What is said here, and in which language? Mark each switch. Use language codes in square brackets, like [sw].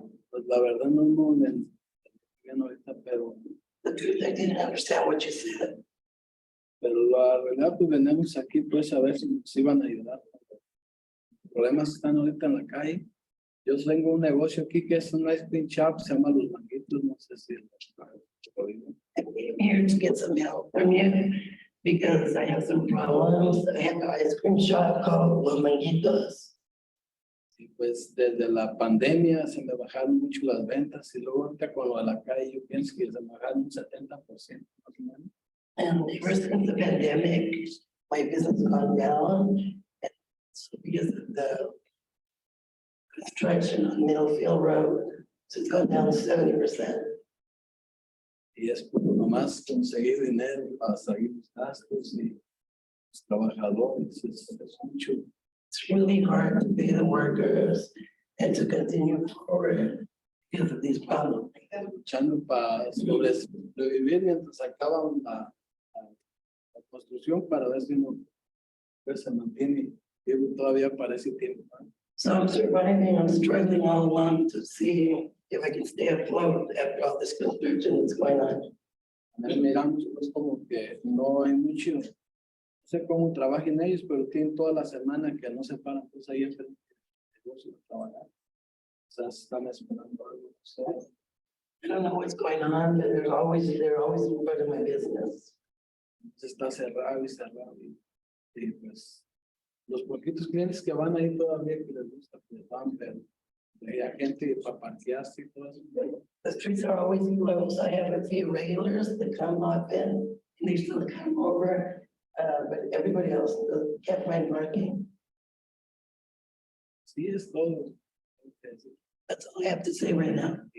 [es] Pues la verdad no me bien ahorita, pero [en] The truth, I didn't understand what you said. [es] la verdad pues venimos aquí pues a ver si nos iban a ayudar. Los problemas están ahorita en la calle. Yo tengo un negocio aquí que es un [en] ice cream shop, [es] se llama Los Manguitos, no sé si [en] I came here to get some help from you because I have some problems. I have an ice cream shop called Los Manguitos. [es] y pues desde la pandemia se me bajaron mucho las ventas y luego ahorita con lo de la calle yo pienso que se me bajaron un 70% más o menos. [en] And ever since the pandemic, my business has gone down. And so because of the construction on Middlefield Road, so it's gone down 70%. [es] Y es por nomás conseguir dinero para seguir los gastos y los trabajadores, es mucho. [en] It's really hard to pay the workers and to continue forward because of these problems. [es] Luchando para sobrevivir mientras acaban la construcción para ver si no pues, se mantiene vivo todavía para ese tiempo, ¿no? [en] So I'm surviving, I'm struggling all along to see if I can stay afloat after all this construction that's going on. [es] Ahí miramos pues como que no hay mucho, no sé cómo trabajen ellos, pero tienen toda la semana que no se paran, pues ahí es el negocio de trabajar. O sea, están esperando algo, no sé. [en] I don't know what's going on, but they're always in front of my business. [es] Está cerrado y pues los poquitos clientes que van ahí todavía que les gusta, pues van, pero hay gente para parquearse y todo eso. [en] The streets are always closed. I have a few regulars that come often, and they still come over, but everybody else can't find parking. [es] Sí, es todo. [en] That's all I have to say right now.